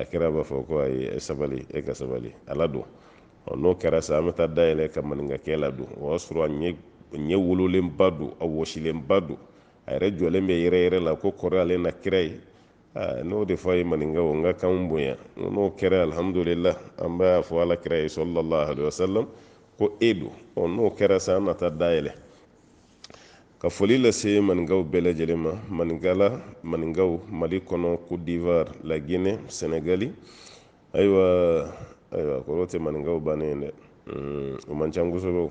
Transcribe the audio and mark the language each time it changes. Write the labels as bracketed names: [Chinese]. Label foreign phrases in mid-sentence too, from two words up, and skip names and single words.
[Bambara] kira b'a fɔ ko ayi sabali ka sabali ala don n'o kɛra sa an bɛ taa dayɛlɛ ka maninkakɛ la don o y'a sɔrɔ a ɲɛ wololenba don a wɔsilenba don a yɛrɛ jɔlen bɛ yɛrɛ la ko kɔrɔ ale na kira ye n'o de fɔ a ye maninkaw n ka kan bonya n'o kɛra alhamdulillah an b'a fɔ ala kira ye [Arabic] صلى الله عليه وسلم [Bambara] ko don n'o kɛra sa an na taa dayɛlɛ ka foli lase maninkaw bɛɛ lajɛlen ma maninkaw Mali kɔnɔ Côte d'Ivoire La Guinée Sénégal ayiwa kɔrɔ tɛ maninkaw bannen dɛ o man ca kosɛbɛ.